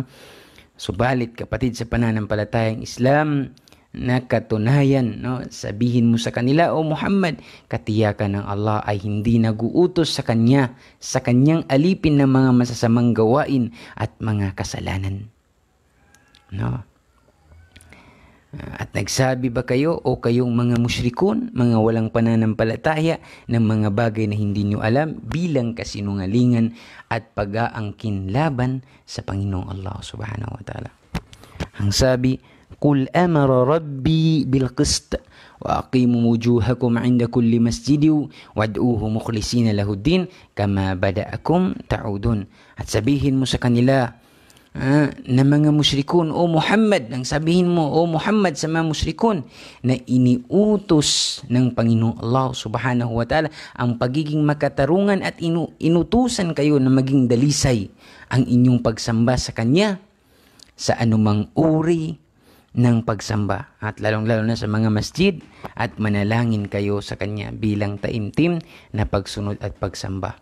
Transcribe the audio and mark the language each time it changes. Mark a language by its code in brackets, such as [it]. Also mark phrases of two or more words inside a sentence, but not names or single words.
[tl] Subalit kapatid sa pananampalatayang Islam, na katunayan, no, sabihin mo sa kanila, o Muhammad, katiyakan ng Allah ay hindi naguutos sa kanya sa kanyang alipin ng mga masasamang gawain at mga kasalanan, no? At nagsabi ba kayo o kayong mga musyrikun, mga walang pananampalataya, ng mga bagay na hindi nyo alam bilang kasinungalingan at pag-aangkin laban sa Panginoong Allah [ar] سبحانه وتعالى? [tl] Ang sabi, [ar] قُلْ أَمَرَ رَبِّي بِالْقِسْطِ وَأَقِيمُوا وُجُوهَكُمْ عِنْدَ كُلِّ مَسْجِدٍ وَادْعُوهُ مُخْلِصِينَ لَهُ الدِّينَ كَمَا بَدَأَكُمْ تَعُودُونَ. [tl] At sabihin mo sa kanila, na mga musyrikun, o Muhammad, ang sabihin mo, o Muhammad, sa mga musyrikun, na iniutos ng Panginoong Allah [ar] سبحانه وتعالى [tl] ang pagiging makatarungan at inutusan kayo na maging dalisay ang inyong pagsamba sa Kanya sa anumang uri ng pagsamba, at lalong-lalo na sa mga masjid, at manalangin kayo sa Kanya bilang taimtim na pagsunod at pagsamba.